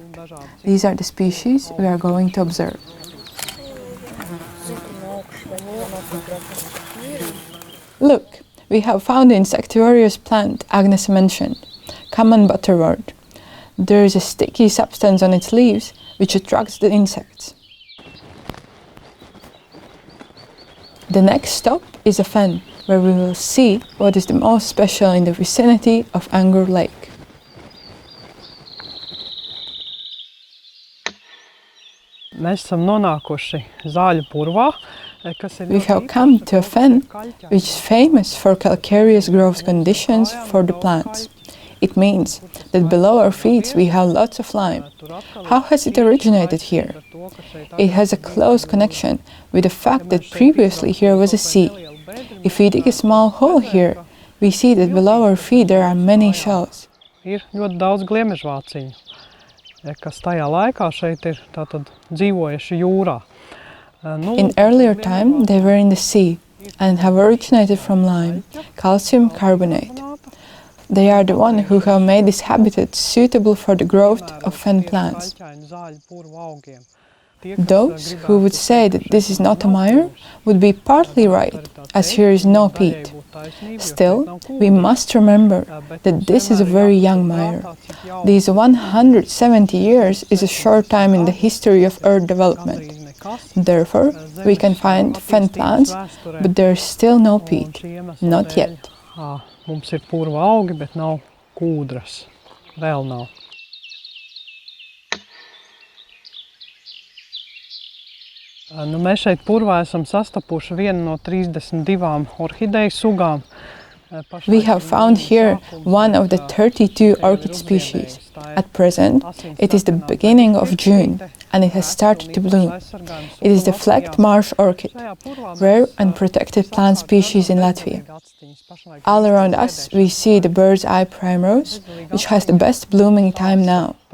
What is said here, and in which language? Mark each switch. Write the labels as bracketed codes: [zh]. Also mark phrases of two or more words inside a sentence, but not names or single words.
[en] These are the species we are going to observe. Look, we have found the insectivorous plant Agnes mentioned, common butterwort. There is a sticky substance on its leaves which attracts the insects. The next stop is a fen, where we will see what is the most special in the vicinity of Angor Lake. [lv] Mēs esam nonākuši Zāļu purvā, kas ir [en] We have come to a fen which is famous for calcareous growth conditions for the plants. It means that below our feet we have lots of lime. How has it originated here? It has a close connection with the fact that previously here was a sea. If we dig a small hole here, we see that below our feet there are many shells. [lv] Ir ļoti daudz gliemežvāciņu, kas tajā laikā šeit ir tātad dzīvojuši jūrā. [en] In earlier time they were in the sea and have originated from lime, calcium carbonate. They are the ones who have made this habitat suitable for the growth of fen plants. Those who would say that this is not a mire would be partly right, as here is no peat. Still, we must remember that this is a very young mire. These 170 years is a short time in the history of earth development. Therefore, we can find fen plants, but there is still no peat, not yet. [lv] Mums ir purva augi, bet nav kūdras. Vēl nav. Mēs šeit purvā esam sastapuši vienu no 32 orhideju sugām. [en] We have found here one of the 32 orchid species. At present, it is the beginning of June and it has started to bloom. It is the flecked marsh orchid, rare and protected plant species in Latvia. All around us we see the bird's eye primrose, which has the best blooming time now.